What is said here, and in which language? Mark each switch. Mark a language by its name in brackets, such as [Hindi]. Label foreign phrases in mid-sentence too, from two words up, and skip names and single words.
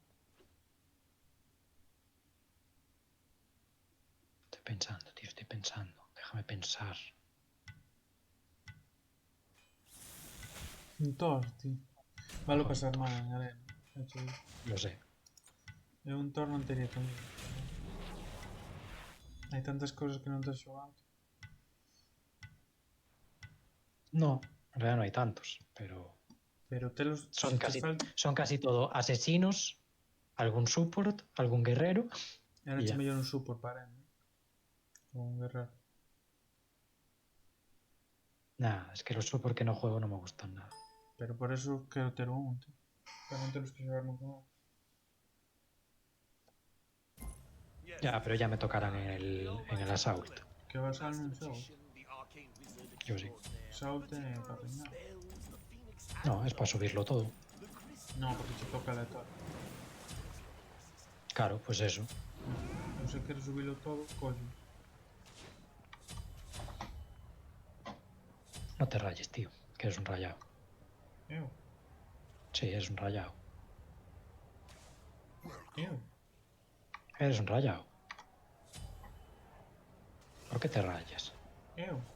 [Spanish] Estoy pensando, tío, estoy pensando. Déjame pensar. Un tío. Vale pasar mal en arena. [Galician] xa che digo. [Spanish] Lo sé. [Galician] Eu un Thor non teria tamén. Hai tantas cosas que non estás xogando. [Spanish] No, en realidad no hay tantos, pero [Galician] Pero telos... son [Spanish] te falta... son casi todo asesinos, algún support, algún guerrero. Era y [Galician] che [Spanish] ya. [Galician] mellor un support para él, ¿no? O un guerrero. [Spanish] Nada, es que los support que no juego no me gustan nada. [Galician] Pero por eso quero ter un, tío. Para non telos que xogar nunca máis. [Spanish] Ya, pero ya me tocarán en el Assault. [Galician] Que vas a non xogo. [Spanish] Yo sí. [Galician] Sault é para reinar. [Spanish] No, es para subirlo todo. [Galician] No, porque che toca aleatorio. [Spanish] Claro, pues eso. [Galician] Eu se quero subilo todo, collo. [Spanish] No te rayes, tío, que eres un rayado. [Galician] Eu? [Spanish] Sí, eres un rayado. [Galician] Eu? [Spanish] Eres un rayado. ¿Por qué te rayas? [Galician] Eu?